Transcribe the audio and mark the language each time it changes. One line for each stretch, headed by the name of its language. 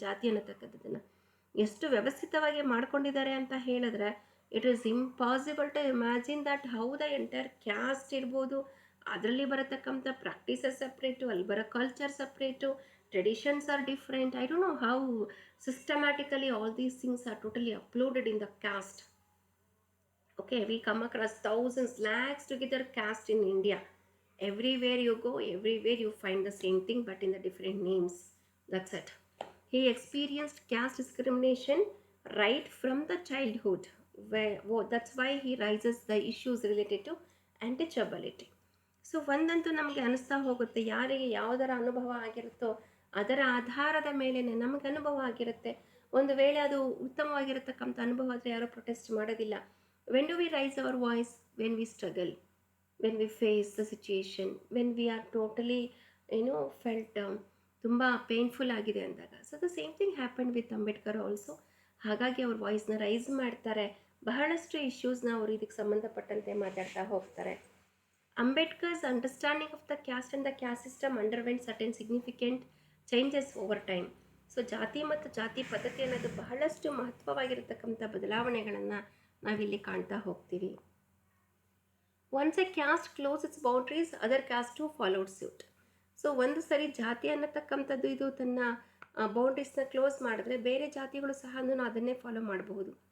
Kannada: ಜಾತಿ ಅನ್ನತಕ್ಕಂಥದ್ದನ್ನು ಎಷ್ಟು ವ್ಯವಸ್ಥಿತವಾಗಿ ಮಾಡ್ಕೊಂಡಿದ್ದಾರೆ ಅಂತ ಹೇಳಿದ್ರೆ,
English: it is impossible to imagine that how the entire caste
Kannada: ಇರ್ಬೋದು, ಅದರಲ್ಲಿ ಬರತಕ್ಕಂಥ ಪ್ರಾಕ್ಟೀಸಸ್ ಸಪ್ರೇಟು, ಅಲ್ಲಿ ಬರೋ culture separate,
English: Traditions are different. I don't know how systematically all these things are totally uploaded in the caste. Okay, we come across thousands, lakhs together caste in India. Everywhere you go, everywhere you find the same thing but in the different names. That's it. He experienced caste discrimination right from the childhood. That's why he raises the issues related to untouchability.
Kannada: So ಒಂದಂತೂ ನಮಗೆ ಅನಿಸ್ತಾ ಹೋಗುತ್ತೆ, ಯಾರಿಗೆ ಯಾವುದರ ಅನುಭವ ಆಗಿರುತ್ತೋ ಅದರ ಆಧಾರದ ಮೇಲೆ ನಮಗೆ ಅನುಭವ ಆಗಿರುತ್ತೆ. ಒಂದು ವೇಳೆ ಅದು ಉತ್ತಮವಾಗಿರತಕ್ಕಂಥ ಅನುಭವ ಆದರೆ ಯಾರೂ ಪ್ರೊಟೆಸ್ಟ್ ಮಾಡೋದಿಲ್ಲ.
English: When do we raise our voice? When we struggle, when we face the situation, when we are totally felt
Kannada: ತುಂಬ ಪೇನ್ಫುಲ್ ಆಗಿದೆ ಅಂದಾಗ.
English: So the same thing happen with Ambedkar also.
Kannada: ಹಾಗಾಗಿ ಅವ್ರ ವಾಯ್ಸ್ನ ರೈಸ್ ಮಾಡ್ತಾರೆ. ಬಹಳಷ್ಟು ಇಶ್ಯೂಸ್ನ ಅವರು ಇದಕ್ಕೆ ಸಂಬಂಧಪಟ್ಟಂತೆ ಮಾತಾಡ್ತಾ ಹೋಗ್ತಾರೆ.
English: Ambedkar's understanding of the caste and the caste system underwent certain significant changes over time.
Kannada: So ಜಾತಿ ಮತ್ತು ಜಾತಿ ಪದ್ಧತಿ ಅನ್ನೋದು ಬಹಳಷ್ಟು ಮಹತ್ವವಾಗಿರತಕ್ಕಂಥ ಬದಲಾವಣೆಗಳನ್ನು ನಾವಿಲ್ಲಿ ಕಾಣ್ತಾ ಹೋಗ್ತೀವಿ.
English: Once a caste close its boundaries, other caste to followed suit.
Kannada: So ಒಂದು ಸರಿ ಜಾತಿ ಅನ್ನತಕ್ಕಂಥದ್ದು ಇದು ತನ್ನ ಬೌಂಡ್ರೀಸ್ನ ಕ್ಲೋಸ್ ಮಾಡಿದ್ರೆ ಬೇರೆ ಜಾತಿಗಳು ಸಹ ಅದನ್ನೇ ಫಾಲೋ ಮಾಡಬಹುದು.